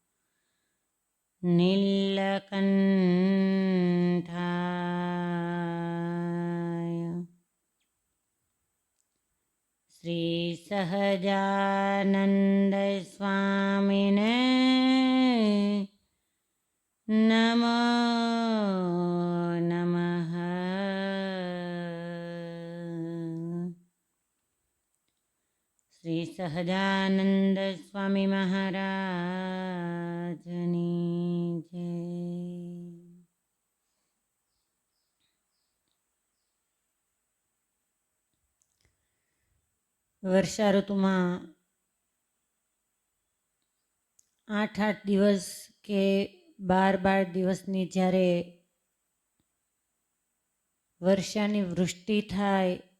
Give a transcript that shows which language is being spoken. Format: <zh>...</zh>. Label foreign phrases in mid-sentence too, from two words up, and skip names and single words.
<sa>नीलकण्ठाय श्री सहजानंद स्वामिने नमो नमः।</sa> <gu>શ્રી સહજાનંદ સ્વામી મહારાજની જય। વર્ષા ઋતુમાં 8-8 દિવસ કે 12-12 દિવસની જ્યારે વર્ષાની વૃષ્ટિ થાય</gu>